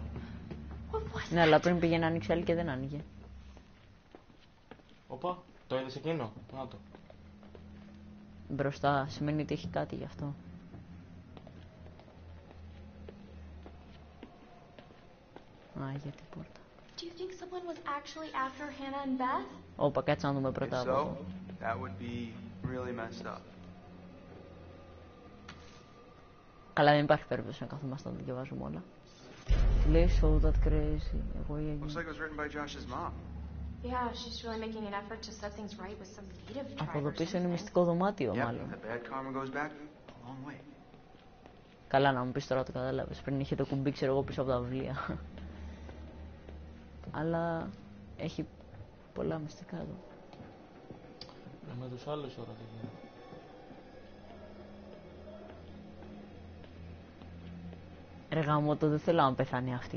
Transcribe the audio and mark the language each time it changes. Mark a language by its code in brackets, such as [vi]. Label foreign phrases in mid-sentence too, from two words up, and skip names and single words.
[el] Ναι, αλλά πριν πήγε να ανοίξει άλλη και δεν άνοιγε. Όπα, το είδες εκείνο, να το. Μπροστά σημαίνει ότι έχει κάτι γι' αυτό. Α, για την πόρτα. [en] Do you think someone was actually after Hannah and Beth? [el] Όπα, κάτσε να δούμε [en] If [el] πρώτα από [en] so, [el] εδώ. [en] that would be really messed up. [el] Καλά, δεν υπάρχει περίπτωση να καθόμαστε να το διαβάζουμε όλα. Τι λέει, [en] so that crazy. [el] Εγώ ή [en] Looks like it was written by Josh's mom. Yeah, she's really making an effort to set things right with some native tribe [el] Από εδώ [en] or [el] πίσω είναι [en] something. [el] μυστικό δωμάτιο, [en] Yep, [el] μάλλον. [en] the bad karma goes back a long way. [el] Καλά, να μου πεις τώρα το κατάλαβες. Πριν είχε το κουμπί, ξέρω εγώ, πίσω από τα βιβλία. Αλλά έχει πολλά μυστικά εδώ. Με τους άλλους τώρα τι γίνεται. Ρε γαμώτο, δεν θέλω να πεθάνει αυτή.